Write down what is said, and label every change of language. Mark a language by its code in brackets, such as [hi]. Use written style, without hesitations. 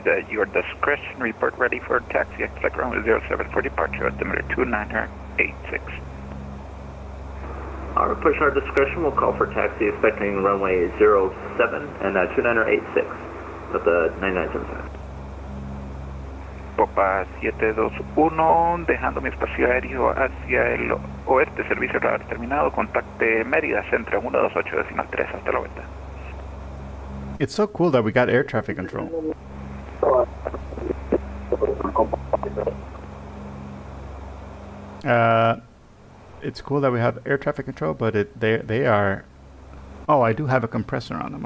[en] Your discretion report ready for taxi. Expect runway 07 for departure. Altimeter 2986. Our push our discretion will call for taxi expecting runway 07 and 2986 with the 9975. [es] Popa 721, dejando mi espacio aéreo hacia el oeste, servicio radar terminado, contacte Mérida, Centro 128.3, hasta la vuelta. [en] It's so cool that we got air traffic control. It's cool that we have air traffic control, but they are. Oh, I do have a compressor on them.